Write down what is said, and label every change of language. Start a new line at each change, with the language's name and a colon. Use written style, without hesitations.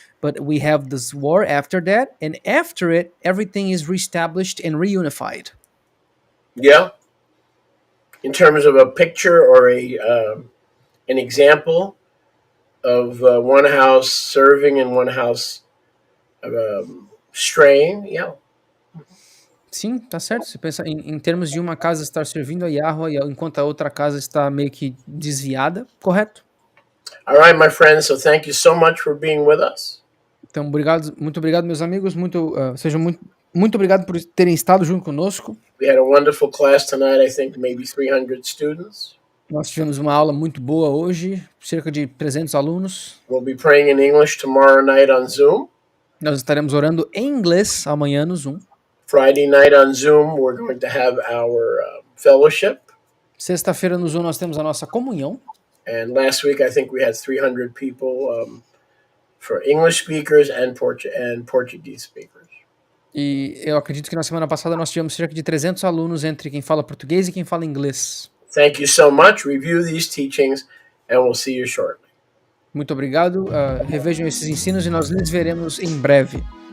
English: But we have this war after that, and after it, everything is reestablished and reunified. Yeah, in terms of a picture or a an example of one house serving and one house straying. Yeah.
Portuguese: Sim, tá certo. Se pensa em termos de uma casa estar servindo a Yahweh enquanto a outra casa está meio que desviada, correto?
English: All right, my friends. So thank you so much for being with us.
Portuguese: Então, muito obrigado, meus amigos. Sejam muito obrigado por terem estado junto conosco.
English: We had a wonderful class tonight. I think maybe 300 students.
Portuguese: Nós tivemos uma aula muito boa hoje, cerca de 300 alunos.
English: We'll be praying in English tomorrow night on Zoom.
Portuguese: Nós estaremos orando em inglês amanhã no Zoom.
English: Friday night on Zoom, we're going to have our fellowship.
Portuguese: Sexta-feira no Zoom nós temos a nossa comunhão.
English: And last week, I think we had 300 people for English speakers and Portuguese speakers.
Portuguese: E eu acredito que na semana passada nós tivemos cerca de 300 alunos entre quem fala português e quem fala inglês.
English: Thank you so much. Review these teachings, and we'll see you shortly.
Portuguese: Muito obrigado. Revejam esses ensinos e nós nos veremos em breve.